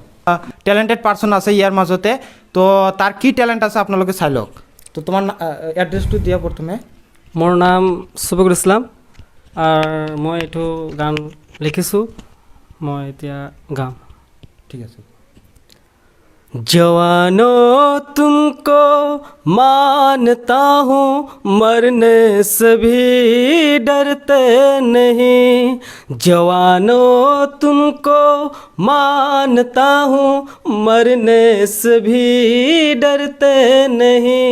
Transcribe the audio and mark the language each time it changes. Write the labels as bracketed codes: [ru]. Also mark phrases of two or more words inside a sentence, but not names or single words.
[en] talented person [as] আছে ইয়াৰ মাজতে, তো তাৰ কি টেলেণ্ট আছে আপোনালোকে চাই লওক। তো তোমাৰ এড্ৰেছটো দিয়া প্ৰথমে। মোৰ নাম চুবকুল ইছলাম, আৰু মই এইটো গান লিখিছোঁ, মই এতিয়া গাম। ঠিক আছে। [hi] जवानों तुमको मानता हूँ, मरने से भी डरते नहीं। जवानों तुमको मानता हूँ, मरने से भी डरते नहीं।